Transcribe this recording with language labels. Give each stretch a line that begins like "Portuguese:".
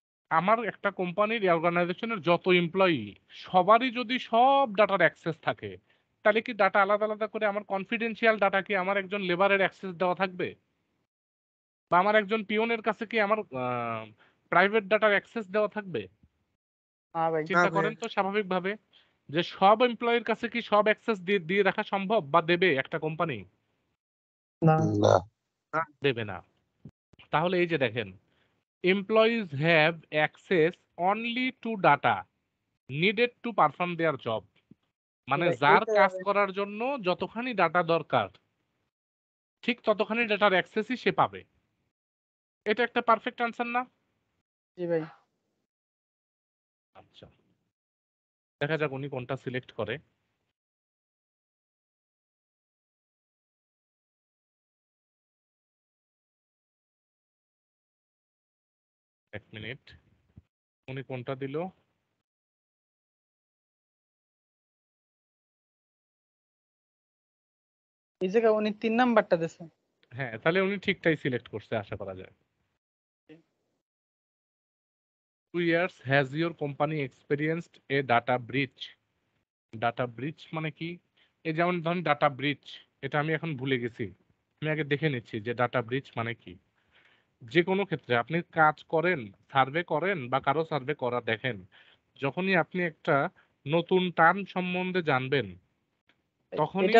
Bangla: আমার একটা কোম্পানির অর্গানাইজেশনের যত এমপ্লয়ি, সবারই যদি সব ডাটার অ্যাক্সেস থাকে, তাহলে কি ডাটা আলাদা আলাদা করে আমার কনফিডেন্সিয়াল ডাটা কি আমার একজন লেবারের অ্যাক্সেস দেওয়া থাকবে? বা আমার একজন পিওনের কাছে কি আমার প্রাইভেট ডাটার অ্যাক্সেস দেওয়া থাকবে? হ্যাঁ ভাই। চিন্তা করেন তো স্বাভাবিকভাবে যে সব এমপ্লয়ির কাছে কি সব অ্যাক্সেস দিয়ে রাখা সম্ভব বা দেবে একটা কোম্পানি? না না দেবে না। তাহলে এই যে দেখেন,
English: employees have access only to data needed to perform their job.
Bangla: মানে ভাই, যার এইটা কাজ করার জন্য যতখানি ডাটা দরকার ঠিক ততখানি ডাটার অ্যাক্সেসই সে পাবে। এটা একটা পারফেক্ট আনসার না? জি ভাই। আচ্ছা, দেখা যাক উনি কোনটা সিলেক্ট করে। এক মিনিট, উনি কোনটা দিল? এই জায়গায় উনি 3 নাম্বারটা দিছে। হ্যাঁ, তাহলে উনি ঠিকটাই সিলেক্ট করছে আশা করা যায়।
English: 2 years has your company experienced a data breach?
Bangla: Data ব্রিচ মানে কি? এই যেমন ধরুন ডাটা ব্রিচ, এটা আমি এখন ভুলে গেছি। আমি আগে দেখে নিচ্ছি যে ডাটা ব্রিচ মানে কি। যে কোনো ক্ষেত্রে আপনি কাজ করেন, সার্ভে করেন বা কারো সার্ভে করা দেখেন, যখনই আপনি একটা নতুন টার্ম সম্বন্ধে জানবেন তখনই